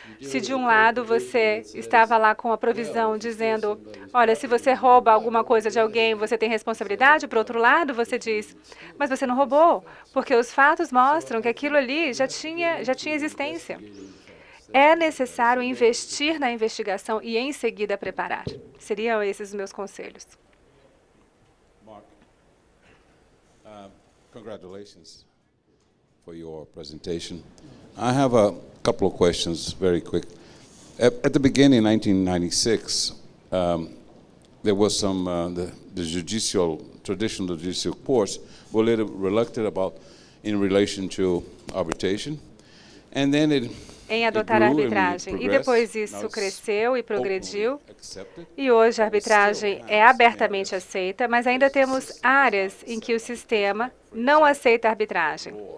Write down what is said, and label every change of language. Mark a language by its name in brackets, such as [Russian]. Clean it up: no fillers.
[Portuguese] Se de um lado você estava lá com a provisão dizendo, olha, se você rouba alguma coisa de alguém, você tem responsabilidade, por outro lado você diz, mas você não roubou, porque os fatos mostram que aquilo ali já tinha existência. É necessário investir na investigação e, em seguida, preparar. Seriam esses os meus conselhos. [English] Mark, congratulations for your presentation. I have a couple of questions, very quick. At the beginning, 1996, there was some, the traditional judicial courts were a little reluctant about in relation to arbitration. And then [Portuguese] em adotar a arbitragem. E depois isso cresceu e progrediu. E hoje a arbitragem é abertamente aceita, mas ainda temos áreas em que o sistema não aceita a arbitragem.